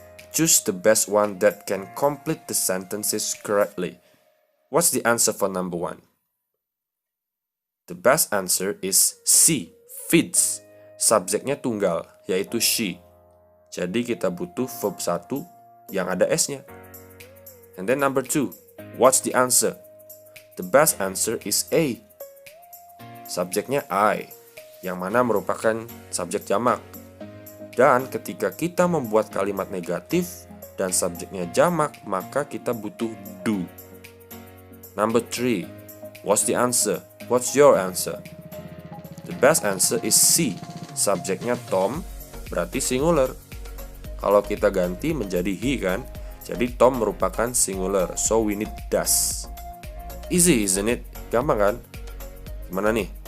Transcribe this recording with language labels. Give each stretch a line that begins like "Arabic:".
English: Choose the best one that can complete the sentences correctly. What's the answer for number 1? The best answer is C, feeds.
Indonesian: Subjeknya tunggal, yaitu she. Jadi kita butuh verb 1 yang ada s-nya.
English: And then number 2, what's the answer? The best answer is A.
Indonesian: Subjeknya I, yang mana merupakan subjek jamak. Dan ketika kita membuat kalimat negatif dan subjeknya jamak, maka kita butuh do.
English: Number 3, what's the answer? What's your answer? The best answer is C.
Indonesian: Subjeknya Tom, berarti singular. Kalau kita ganti menjadi he kan, jadi Tom merupakan singular.
English: So we need does. Easy, isn't it?
Indonesian: Gampang kan? Gimana nih?